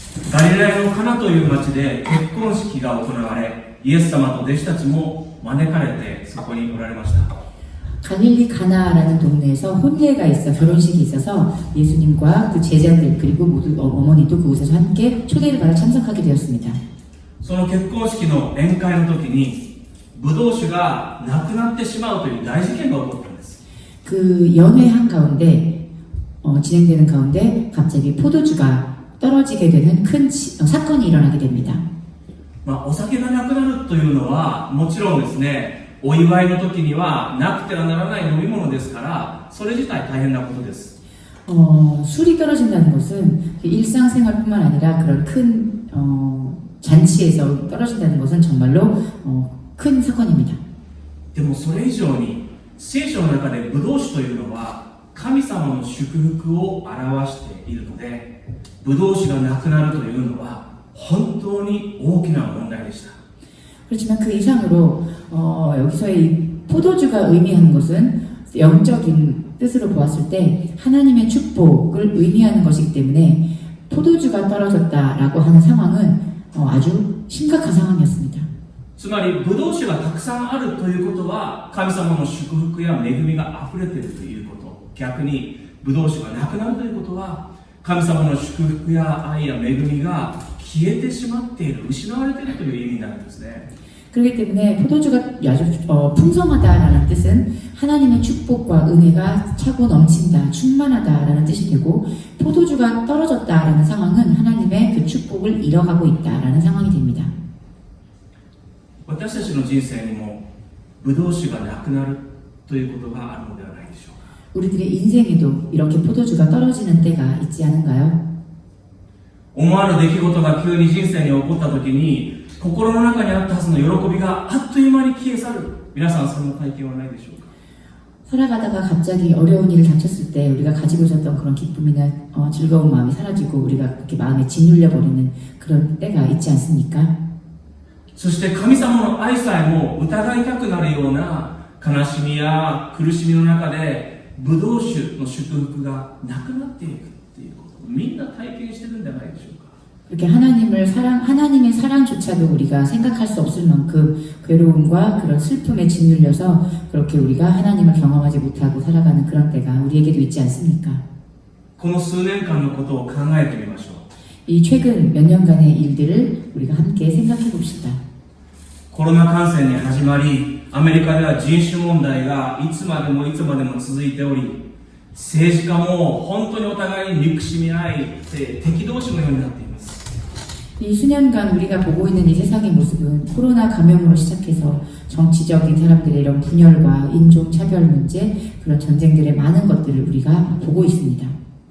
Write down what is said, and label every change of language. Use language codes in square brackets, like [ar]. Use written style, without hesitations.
[ja] ガリラヤのカナという町で結婚式が行われ、イエス様と弟子たちも招かれてそこにおられました。 [ko] 갈릴리 가나라는 동네에서 혼례가 있어 결혼식이 있어서 예수님과 그 제자들 그리고 모두 어머니도 그곳에서 함께 초대를 받아 참석하게 되었습니다. [ja] その結婚式の宴会の時にブドウ酒がなくなってしまうという大事件が起こったんです。 [ko] 그 연회 한 가운데 진행되는 가운데 갑자기 포도주가 떨어지게 되는 큰 사건이 일어나게 됩니다. [ja] お酒がなくなるというのはもちろんですね、お祝いの時にはなくてはならない飲み物ですから、それ自体大変なことです。 [ko] 술이 떨어진다는 것은 일상생활뿐만 아니라 그런 큰 잔치에서 떨어진다는 것은 정말로 큰 사건입니다. [ja] でもそれ以上に聖書の中でブドウ酒というのは神様の祝福を表しているので、ブドウ酒がなくなるというのは本当に大きな問題でした。 [ko] 그렇지만 그 이상으로 여기서의 포도주가 의미하는 것은 영적인 뜻으로 보았을 때 하나님의 축복을 의미하는 것이기 때문에 포도주가 떨어졌다라고 하는 상황은 아주 심각한 상황이었습니다. [ja] つまりブドウ酒がたくさんあるということは神様の祝福や恵みが溢れているということ、逆にブドウ酒がなくなるということは神様の祝福や愛や恵みが消えてしまっている、失われているという意味になるんですね。 [ko] 그렇기 때문에 포도주가 아주 풍성하다라는 뜻은 하나님의 축복과 은혜가 차고 넘친다, 충만하다라는 뜻이 되고, 포도주가 떨어졌다라는 상황은 하나님의 그 축복을 잃어가고 있다라는 상황이 됩니다. [ja] 私たちの人生にもブドウ酒がなくなるということがあるのではないでしょうか。 [ko] 우리들의 인생에도 이렇게 포도주가 떨어지는 때가 있지 않은가요? [ja] 思わぬ出来事が急に人生に起こった時に心の中にあったはずの喜びがあっという間に消え去る。皆さんそんな体験はないでしょうか。 [ko] 살아가다가 갑자기 어려운 일을 닥쳤을 때 우리가 가지고 있었던 그런 기쁨이나 즐거운 마음이 사라지고 우리가 그렇게 마음에 짓눌려 버리는 그런 때가 있지 않습니까? [ja] そして神様の愛さえも疑いたくなるような悲しみや苦しみの中でブドウ酒の祝福がなくなっていくっていうことをみんな体験してるんじゃないでしょうか。 [ko] 그렇게 하나님의 사랑조차도 우리가 생각할 수 없을 만큼 괴로움과 그런 슬픔에 짓눌려서 그렇게 우리가 하나님을 경험하지 못하고 살아가는 그런 때가 우리에게도 있지 않습니까? [ja] この数年間のことを考えてみましょう。 [ko] 이 최근 몇 년간의 일들을 우리가 함께 생각해 봅시다. [ja] コロナ感染に始まり、アメリカでは人種問題がいつまでも続いており、政治家も本当にお互いに憎しみ合い、敵同士のようになっています。 [ko] 이 수년간 우리가 보고 있는 이 세상의 모습은 코로나 감염으로 시작해서 정치적인 사람들의 이런 분열과 인종차별 문제, 그런 전쟁들의 많은 것들을 우리가 보고 있습니다.